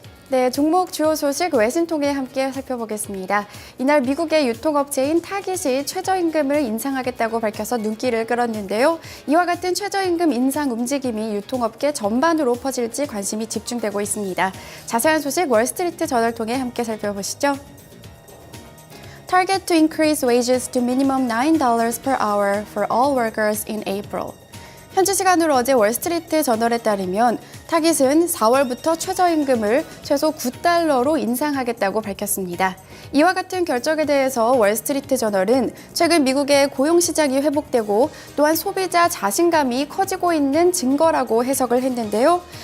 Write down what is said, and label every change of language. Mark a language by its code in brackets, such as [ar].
[ko] 네, 종목 주요 소식 외신 통해 함께 살펴보겠습니다. 이날 미국의 유통업체인 타깃이 최저임금을 인상하겠다고 밝혀서 눈길을 끌었는데요. 이와 같은 최저임금 인상 움직임이 유통업계 전반으로 퍼질지 관심이 집중되고 있습니다. 자세한 소식 월스트리트 저널 통해 함께 살펴보시죠. [en] Target to increase wages to minimum $9 per hour for all workers in April. [ko] 현지 시간으로 어제 월스트리트 저널에 따르면 타깃은 4월부터 최저임금을 최소 $9로 인상하겠다고 밝혔습니다. 이와 같은 결정에 대해서 월스트리트 저널은 최근 미국의 고용시장이 회복되고 또한 소비자 자신감이 커지고 있는 증거라고 해석을 했는데요.